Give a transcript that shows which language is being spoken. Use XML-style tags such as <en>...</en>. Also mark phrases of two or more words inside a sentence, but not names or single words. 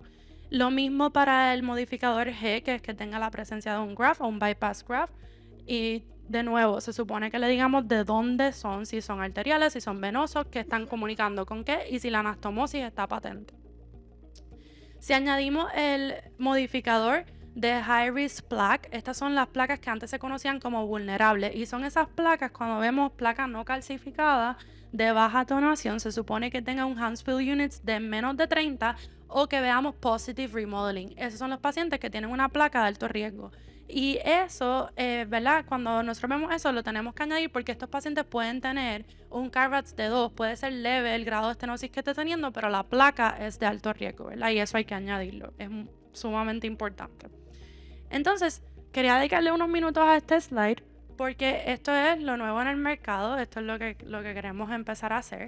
<es>Lo mismo para el modificador G, que es que tenga la presencia de un graft o un</es> <en>bypass graft.</en> <es>Y de nuevo, se supone que le digamos de dónde son, si son arteriales, si son venosos, qué están comunicando con qué y si la anastomosis está patente. Si añadimos el modificador de</es> <en>high risk plaque,</en> <es>estas son las placas que antes se conocían como vulnerables y son esas placas, cuando vemos placas no calcificadas de baja tonación, se supone que tengan un</es> <en>Hansfield Units</en> <es>de menos de 30 o que veamos</es> <en>positive remodeling.</en> <es>Esos son los pacientes que tienen una placa de alto riesgo. Y eso, ¿verdad? Cuando nosotros vemos eso, lo tenemos que añadir porque estos pacientes pueden tener un CARBATS de 2, puede ser leve el grado de estenosis que esté teniendo, pero la placa es de alto riesgo, ¿verdad? Y eso hay que añadirlo, es sumamente importante. Entonces, quería dedicarle unos minutos a este slide porque esto es lo nuevo en el mercado, esto es lo que queremos empezar a hacer.</es>